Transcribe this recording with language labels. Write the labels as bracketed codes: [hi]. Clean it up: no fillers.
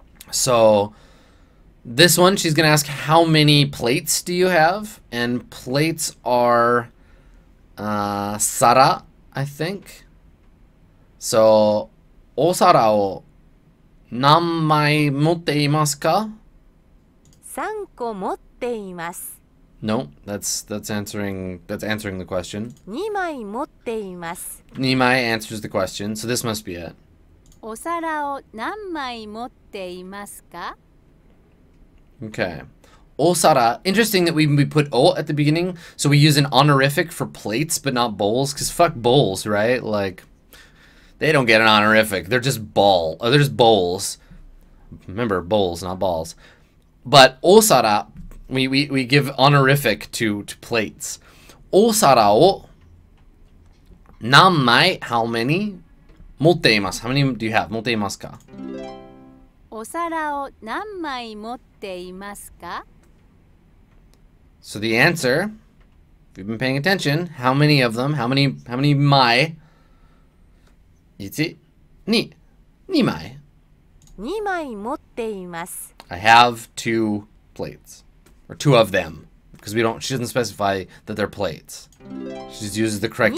[en] So this one, she's gonna ask, how many plates do you have? And plates are sara, I think. [ja] So お皿を何枚持っていますか? 3個持っています. [en] No, that's answering the question. [ja] 2枚持っています. [en] 2枚 answers the question, so this must be it. [ja] お皿を何枚持っていますか? [en] Okay. お皿. Interesting that we put o at the beginning, so we use an honorific for plates but not bowls, because fuck bowls, right? Like, they don't get an honorific. They're just they're just bowls. Remember, bowls, not balls. But osara, we give honorific to plates. [ja] Osara o nanmai, [en] how many? [ja] Motte imasu. [en] How many do you have? [ja] Motte imasu ka? お皿を何枚持っていますか? [en] So the answer, if you've been paying attention, how many of them? How many mai? 1, 2, 2枚. [ja] 2枚持っています. [en] I have 2 plates, or 2 of them, because she doesn't specify that they're plates. She just uses the correct